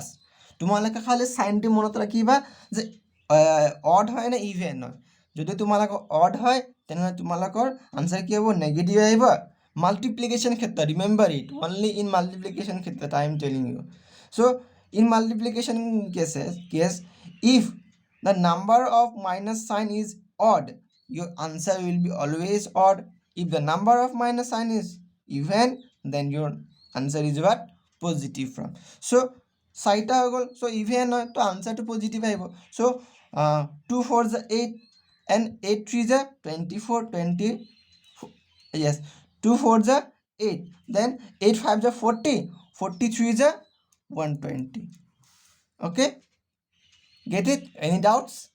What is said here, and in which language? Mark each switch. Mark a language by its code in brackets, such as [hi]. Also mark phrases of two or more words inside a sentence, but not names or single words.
[as] তোমালোকে খালি সাইনটো মনত ৰাখিবা যে অড হয় নে ইভেন হয়। যদি তোমালোকৰ অড হয় তেনেহ'লে তোমালোকৰ আনসাৰ কি হ'ব নেগেটিভ আহিব। [en] মাল্টিপ্লিকেশ্যন ক্ষেত্ৰত remember it, only in multiplication ক্ষেত্ৰত I am telling you. so in multiplication case if the number of minus sign is odd, your answer will be always odd. If the number of minus sign is even, then your answer is what? Positive from. So [as] 4টা হৈ গ'ল, so even হয় তো আনসাৰটো পজিটিভ আহিব. [en] so 2 4 is 8 and 8 3 is 24 20. yes, 2 4 is 8, then 8 5 is 40, 43 is 120. okay, get it? Any doubts?